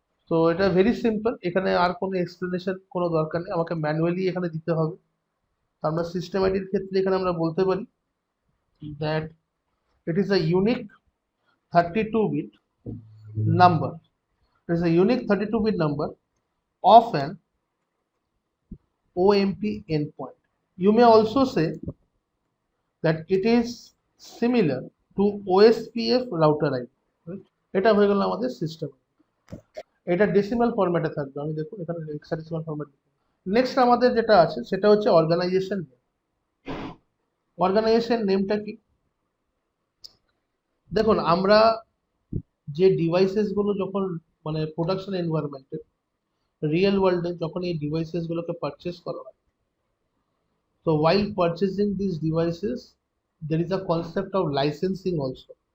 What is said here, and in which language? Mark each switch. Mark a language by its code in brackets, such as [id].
[bn] তো এটা very simple, এখানে আর কোনো এক্সপ্লেনেশন কোনো দরকার নেই, আমাকে ম্যানুয়ালি এখানে দিতে হবে। আমরা সিস্টেম আইডির ক্ষেত্রে এখানে আমরা বলতে পারি [en] That it is a unique 32-bit number. It is a unique 32-bit number of an OMP endpoint. You may also say that it is similar to OSPF router ID. [bn] Right? এটা হয়ে গেল আমাদের সিস্টেম। এটা decimal ফরম্যাটে থাকবে, আমি দেখুন এখানে হেক্সাডেসিমাল ফরম্যাট। নেক্সট আমাদের যেটা আছে সেটা হচ্ছে অর্গানাইজেশন নেম। অর্গানাইজেশন নেমটা কি? দেখুন আমরা যে ডিভাইসেস গুলো যখন মানে প্রোডাকশন এনভায়রনমেন্টে রিয়েল ওয়ার্ল্ডে যখন এই ডিভাইসেস গুলোকে পারচেস করা হয়, তো [en] while purchasing these devices there is a concept of licensing also.